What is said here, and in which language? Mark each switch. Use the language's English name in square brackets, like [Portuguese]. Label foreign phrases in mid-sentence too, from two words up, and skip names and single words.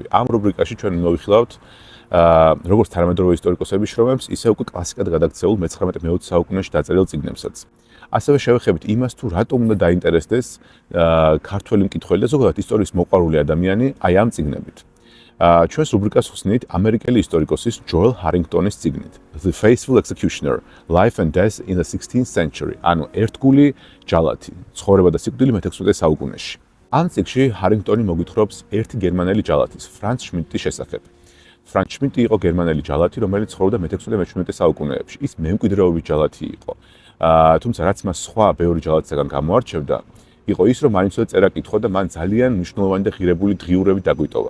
[Georgian] ამ რუბრიკაში ჩვენ მოვიხილავთ როგორც თანამედროვე ისტორიკოსების შრომებს, ისე უკვე კლასიკად გადაქცეულ მე-19-მე-20 საუკუნეში დაწერილ წიგნებსაც. ასევე შევეხებით იმას, თუ რატომ უნდა დაინტერესდეს ქართველი მკითხველი და ზოგადად ისტორიის მოყვარული ადამიანი აი ამ წიგნებით. ჩვენს რუბრიკას ხსნით ამერიკელი ისტორიკოსის ჯოელ ჰარინგტონის წიგნით The Faithful Executioner: Life and Death in the 16th Century. ანუ ერთგული ჯალათი, ცხოვრება და სიკვდილი მე-16 საუკუნეში. ამ წიგნში ჰარინგტონი მოგვითხრობს ერთი გერმანელი ჯალათის, ფრანც შმიდტის შესახებ. ფრანც შმიდტი იყო გერმანელი ჯალათი, რომელიც ცხოვრობდა მე-16-მე-17 საუკუნეებში. ის მემკვიდრეობის ჯალათი იყო. თუმცა რაც მას სხვა ბევრი ჯალათისგან გამოარჩევდა, იყო ის, რომ მაინც წერა კითხვა და მან ძალიან მნიშვნელოვანი და ღირებული დღიურები დაგვიტოვა.